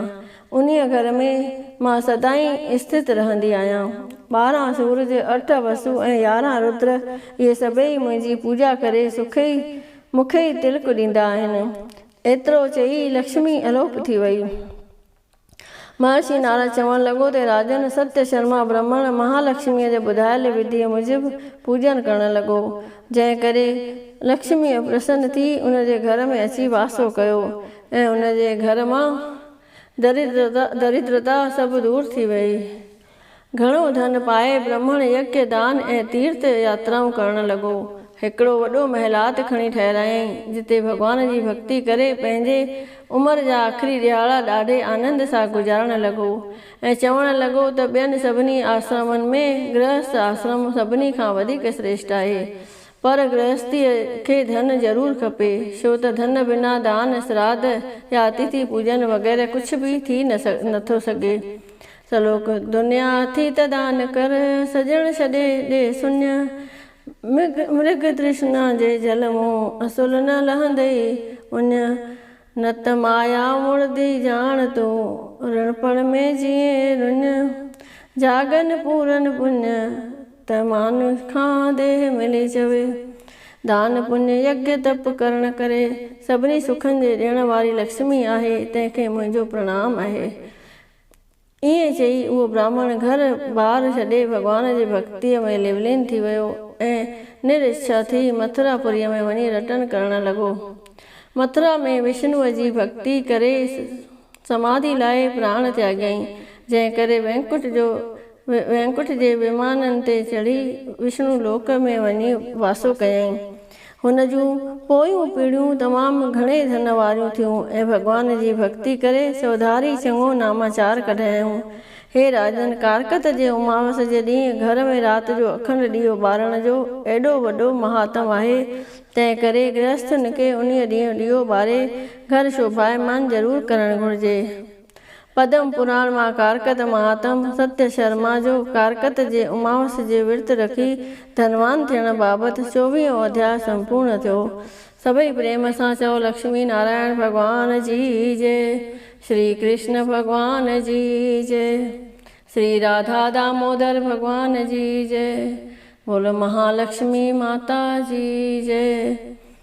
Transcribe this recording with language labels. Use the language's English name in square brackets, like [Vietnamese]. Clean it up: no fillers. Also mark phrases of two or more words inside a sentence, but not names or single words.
[Sindhi] उन्हीअ घर में मां सदाईं स्थित रहंदी आहियां। 12 सूरज, 8 वसु ऐं 11 रुद्र, इहे सभई मुंहिंजी पूजा करे मूंखे ई तिलक ॾींदा आहिनि। एतिरो चई लक्ष्मी अलोप थी वई। महर्षि नारद चवणु लॻो त राजन सत्य शर्मा ब्राह्मण महालक्ष्मीअ जे ॿुधायल विधीअ मूजिबि पूजन करणु लॻो, जंहिं करे लक्ष्मीअ प्रसन्न थी उन जे घर में अची वासो कयो ऐं उन जे घर मां दरिद्रता सभु दूर थी वई। घणो धन पाए ब्राह्मण यज्ञ दान ऐं तीर्थ यात्राऊं करणु लॻो। हिकिड़ो वॾो महिलात खणी ठहिरायईं, जिते भॻवान जी भक्ति करे पंहिंजे उमिरि जा आख़िरी ॾियारा ॾाढे आनंद सां गुज़ारणु लॻो ऐं चवणु लॻो त ॿियनि सभिनी आश्रमनि में गृहस्थ आश्रम सभिनी खां वधीक श्रेष्ठ आहे, पर गृहस्थीअ खे धन ज़रूरु खपे, छो त धन बिना दान श्राद्ध या अतिथि पूजन वग़ैरह कुझु बि थी नथो सघे। सलोक। दुनिया थी त दान कर, सजण छॾे ॾे शून्य। मृग तृष्णा जे जल मूं असुल न लहंदई उञ। न त माया मुड़दी जान तूं रणपण में जीए रुञ। जागन पूरन पुण्य त मानुष खां देह मिली चवे। दान पुण्य यज्ञ तप करण करे सभिनी सुखनि जे ॾियण वारी लक्ष्मी आहे, तंहिंखे मुंहिंजो प्रणाम आहे। ईअं चई उहो ब्राह्मण घर ॿार छॾे भॻवान जी भक्तीअ में लिवलीन थी वियो ऐं निरिच्छा थी मथुरापुरीअ में वञी रटन करणु लॻो। मथुरा में विष्णुअ जी भक्ति करे समाधि लाइ प्राण त्यागई, जंहिं करे वैकुंठ जो वैकुंठ जे विमाननि ते चढ़ी विष्णु लोक में वञी वासो कयईं। हुन जूं पोयूं पीढ़ियूं तमामु घणे धन वारियूं थियूं ऐं भॻवान जी भक्ति करे चौधारी चङो नामाचार कढायूं। हे राजन, कारकत जे उमावस जे ॾींहुं घर में राति जो अखंड ॾीओ ॿारण जो एॾो वॾो महात्म आहे। तंहिं करे गृहस्थुनि खे उन ॾींहुं ॾीओ ॿारे घर शोभायमान ज़रूरु करणु घुरिजे। पद्म पुराण मां कारकत महात्म सत्य शर्मा जो कारकत जे उमावस जे विर्त रखी धनवान थियण बाबति 24 अध्याय संपूर्ण थियो। सभई प्रेम सां चओ लक्ष्मी नारायण भगवान जी जय, श्री कृष्ण भगवान जी जय, श्री राधा दामोदर भगवान जी जय, बोलो महालक्ष्मी माता जी जय।